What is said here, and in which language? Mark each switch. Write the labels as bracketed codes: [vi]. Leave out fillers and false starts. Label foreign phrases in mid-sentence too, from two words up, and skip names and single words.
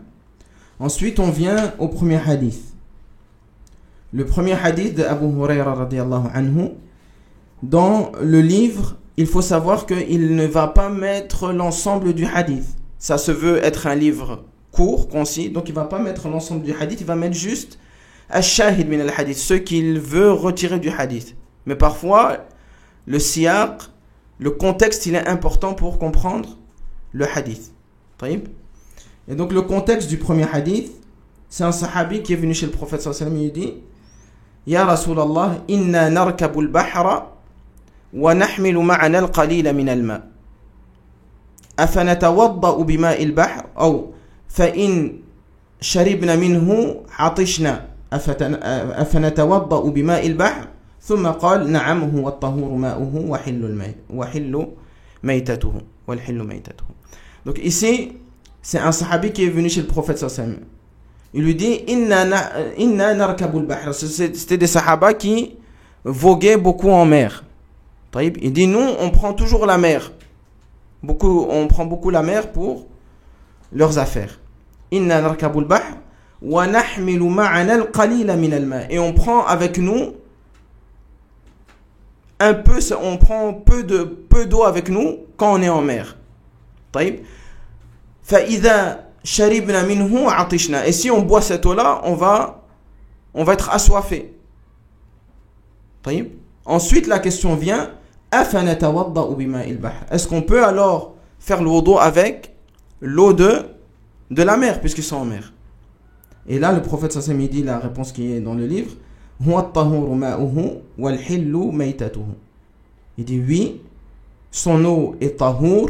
[fr] Ensuite on vient au premier hadith. Le premier hadith d'Abu Hurayra [ar] رضي الله عنه. [fr] Dans le livre, il faut savoir qu'il ne va pas mettre l'ensemble du hadith. Ça se veut être un livre court, concis, donc il ne va pas mettre l'ensemble du hadith, il va mettre juste [ar] الشاهد من الحديث, [fr] ce qu'il veut retirer du hadith. Mais parfois, le siyaq, le contexte, il est important pour comprendre le hadith. Et donc le contexte du premier hadith, c'est un sahabi qui est venu chez le prophète [ar] صلى الله عليه وسلم, [fr] il dit [ar] يا رسول الله إنا نركب البحر ونحمل معنا القليل من الماء. أفنتوضأ بماء البحر أو فإن شربنا منه عطشنا أفنتوضأ بماء البحر ثم قال نعم هو الطهور ماؤه وحل ميتته والحل ميتته. [fr] Donc ici c'est un sahabi qui est venu chez le prophète [ar] صلى الله عليه وسلم. [fr] Il lui dit [ar] إنا نركب البحر. [fr] C'était des sahaba qui voguaient beaucoup en mer. Il dit nous on prend toujours la mer. On prend beaucoup la mer pour leurs affaires. [ar] إنا نركب البحر ونحمل معنا القليل من الماء. [fr] Et on prend avec nous un peu, on prend peu d'eau avec nous quand on est en mer. [ar] طيب. فإذا شربنا منه عطشنا. [fr] Et si on boit cette eau-là, on va être assoiffé. [ar] طيب. [fr] Ensuite, la question vient est-ce qu'on peut alors faire le wudu avec l'eau de la mer, puisqu'ils sont en mer? Et là, le prophète [ar] صلى الله عليه وسلم [fr] dit la réponse qui est dans le livre il dit oui, son eau est tahour.